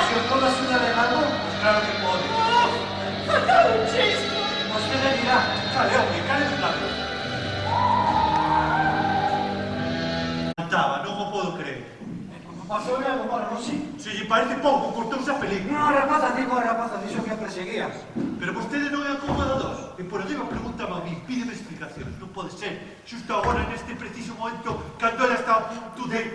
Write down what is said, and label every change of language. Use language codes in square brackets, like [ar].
[es] Si os puedo ayudar en algo, claro que puedo. ¡Falta un chiste! Usted le dirá, cale, hombre, cale de plano. [gl] Cantaba, non o podo creer. Pasou algo para Rosy? Se lle parece pouco, cortouse a película. No, rapaza, dixo que a perseguía. Pero vostede non é acomodador. E por arriba pregúntame a mí, pídeme explicacións. Non pode ser, xusto agora, neste preciso momento, cando ela está a punto de...